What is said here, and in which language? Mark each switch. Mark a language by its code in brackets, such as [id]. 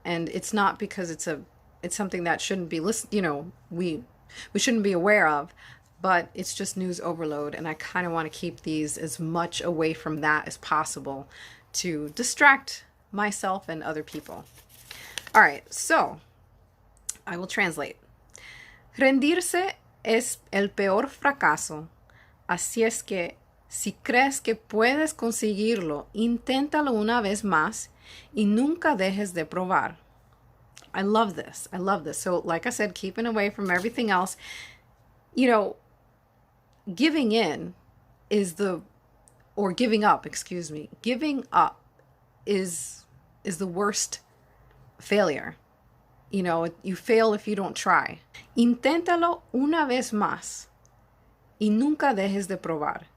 [en] And it's not because it's something that shouldn't be we shouldn't be aware of, but it's just news overload. And I kind of want to keep these as much away from that as possible to distract myself and other people. All right, so I will translate. [es] Rendirse es el peor fracaso. Así es que, si crees que puedes conseguirlo, inténtalo una vez más y nunca dejes de probar. [en] I love this. I love this. So, like I said, keeping away from everything else. Giving in or giving up, excuse me. Giving up is the worst failure. You fail if you don't try. [es] Inténtalo una vez más y nunca dejes de probar.